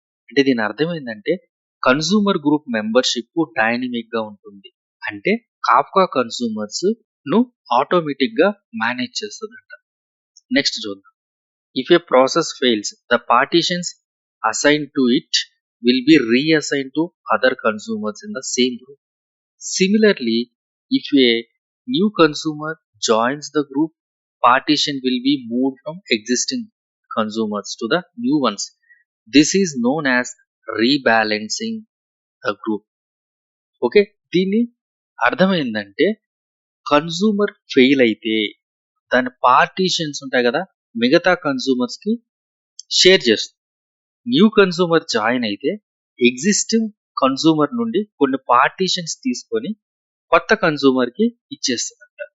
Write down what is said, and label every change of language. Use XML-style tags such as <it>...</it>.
<te>అంటే దీని అర్థం ఏంటంటే కన్సూమర్ గ్రూప్ మెంబర్షిప్ డైనమిక్ గా ఉంటుంది. అంటే కాఫ్కా కన్సూమర్స్ ను ఆటోమేటిక్ గా మేనేజ్ చేస్తుందంట. నెక్స్ట్ చూద్దాం.</te> <en>If a process fails the partitions assign to it will be reassign to other consumers in the same group. Similarly, if a new consumer joins the group, partition will be moved from existing consumers to the new ones. This is known as rebalancing the group.</en> <te>Okay, దీని అర్థం ఏంటంటే consumer fail అయితే దాని partitions ఉంటాయి కదా, మిగతా consumers కి share చేస్తుంది. న్యూ కన్సూమర్ జాయిన్ అయితే ఎగ్జిస్టింగ్ కన్సూమర్ నుండి కొన్ని పార్టీషన్స్ తీసుకొని కొత్త కన్సూమర్ కి ఇచ్చేస్తుందంట.</te>